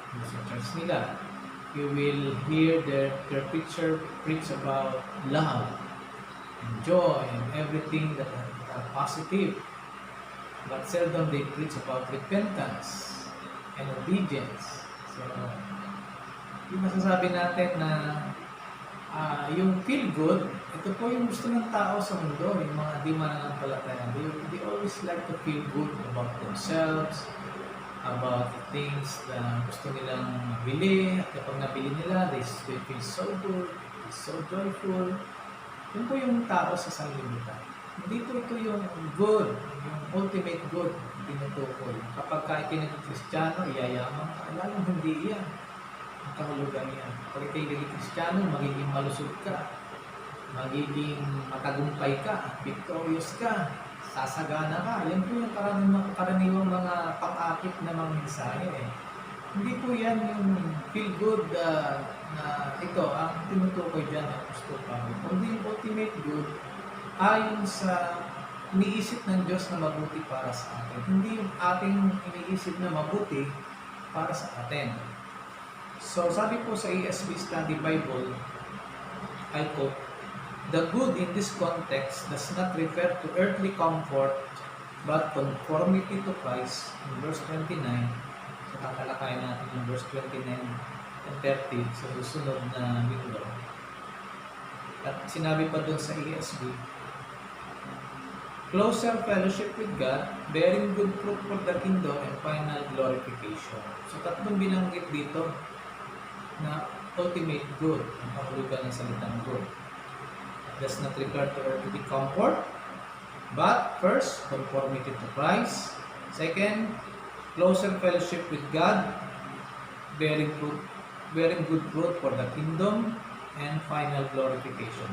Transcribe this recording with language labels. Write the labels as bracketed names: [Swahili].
[Filipino] Sa church nila, [English] you will hear their preacher preach about love and joy and everything that are positive. But seldom they preach about repentance and obedience. So, [Filipino] yung masasabi natin na yung [English] feel good, [Filipino] ito po yung gusto ng tao sa mundo, yung mga di mananampalataya. [English] They always like to feel good about themselves, about the things [Filipino] na gusto nilang mabili, at kapag nabili nila, [English] they feel so good, so joyful. [Filipino] Yun po yung tao sa sanglibutan. Hindi po ito yung good, yung [English] ultimate good, [Filipino] tinutukoy. Kapag ka itinaging Kristiyano, iyayaman ka, lalong hindi yan. Ang kahulugan yan. Kapag itinaging Kristiyano, magiging malusog ka, magiging matagumpay ka, victorious ka, sasagana ka. Yan po yung karaniwang mga pang-akit na mga mensahe. Hindi po yan yung [English] feel good [Filipino] na ito ang tinutukoy dyan ng Apostol Pablo. Kundi yung [English] ultimate good [Filipino] ayon sa iniisip ng Diyos na mabuti para sa atin. Hindi yung ating iniisip na mabuti para sa atin. So, sabi po sa ESV Study Bible, [English] I quote, "The good in this context does not refer to earthly comfort, but conformity to Christ," in verse 29. [Filipino] So, tatalakayin natin yung [English] verse 29 and 30 [Filipino] sa susunod na linggo. At sinabi pa doon sa ESV, [English] "Closer fellowship with God, bearing good fruit for the kingdom, and final glorification." [Filipino] So, tatlong binanggit dito na [English] ultimate good, [Filipino] ang kahulugan ng salitang good. [English] Does not refer to earthly comfort, but first, conformity to Christ. Second, closer fellowship with God, bearing good fruit for the kingdom, and final glorification.